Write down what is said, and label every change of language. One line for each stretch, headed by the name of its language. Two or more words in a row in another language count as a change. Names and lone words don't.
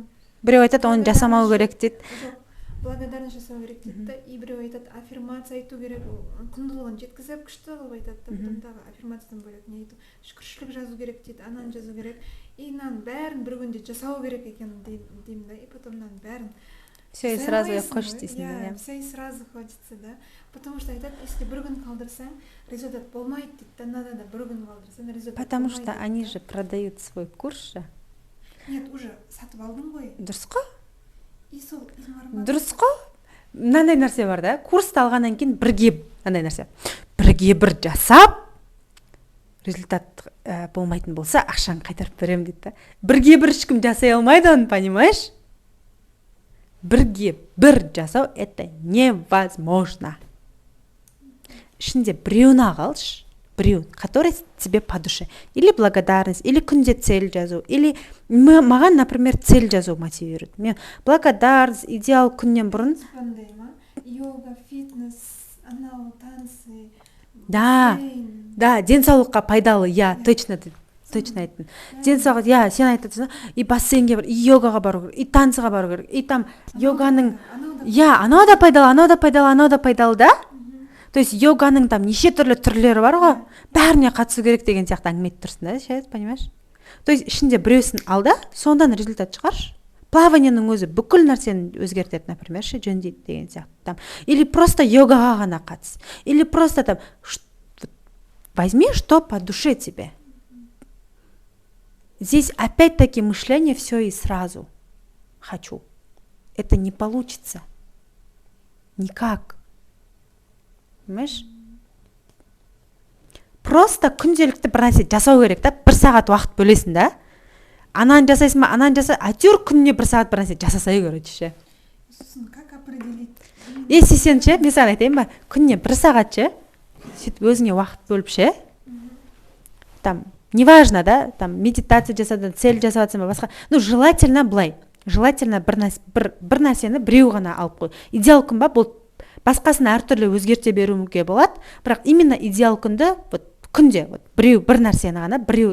Kazakh: біреу айтады, оны жасамау керек дейді. Благодарность жасау керек дейді да, и біреу айтады, аффирмация айту керек, құндылығын жеткізіп, күшті қылып айтады, потом тағы аффирмациядан бөлек не айту, шүкіршілік жазу керек дейді, ананы жазу керек, и мынаның бәрін бір күнде жасау керек екенін деймін да,
Russian: и потом
Kazakh: мынаның бәрін
Russian: все и сразу хочется дейсің,
Kazakh: да?
Russian: Все и сразу хочется, да, потому что
Kazakh: айтады, если бір күн қалдырсаң, результат болмайды дейді, да, надо да бір күн қалдырсаң, результат болмайды.
Russian: Потому что они же продают свой курс же.
Kazakh: Нет, уже сатып алдың ғой. Дұрыс қой? Дұрыс қой? Мынандай нәрсе бар да, курсты алғаннан кейін бірге бір жасап, результат болмайтын болса, ақшаны қайтарып берем дейді да. Бірге бір ешкім жасай алмайды оны, понимаешь? Бірге бір жасау
Russian: это невозможно.
Kazakh: Ішінде біреуін алшы, біреуін,
Russian: который тебе по душе. Или благодарность, или
Kazakh: күнде цель жазу,
Russian: или маған, например,
Kazakh: цель жазу
Russian: мотивирует.
Kazakh: Мен благодарность, идеал күннен бұрын.
Russian: Йога, фитнес, анау, танцы.
Kazakh: Да, денсаулыққа пайдалы, я, точно айттың. Денсаулық, я, сен айтасың, и бассейнге бар, и йогаға бару керек, и танцыға бару керек, и там йоганың, я, анау да пайдалы, да? То есть йоганың там неше түрлі түрлері бар ғой, бәріне қатысу керек деген сияқты әңгіме айтып тұрсың да,
Russian: сейчас, понимаешь?
Kazakh: То есть ішінде біреусін ал да, сондан результат шығаршы. Плаванияның өзі бүкіл нәрсені өзгертеді, например, жөндейді деген сияқты.
Russian: Там. Или просто
Kazakh: йогаға ғана қатыс.
Russian: Или просто там, возьми, что по душе тебе. Здесь опять-таки мышление все и сразу. Хочу. Это не получится. Никак. Понимаешь?
Kazakh: Просто күнделікті бір нәрсе жасау керек та, 1 сағат уақыт бөлесің да. Анан жасайсың ба, анан жаса, әйтеуір күніне 1 сағат бір нәрсе жасасай короче ше.
Russian: Сосын как определить?
Kazakh: Если сен ше, мен саған айтайын ба, күніне 1 сағат ше, сөйтіп өзіңе уақыт бөліп ше, там, неважно, да, там, медитация жасадың, цель жасаватсың ба, басқа, ну, желательно былай, желательно бір нәрсені біреу ғана алып қой. Идеал күн ба, бұл басқасын әртүрлі өзгерте беруге болады, бірақ именно идеал күнді, вот, күнде, вот, біреу бір нәрсені ғана, біреу,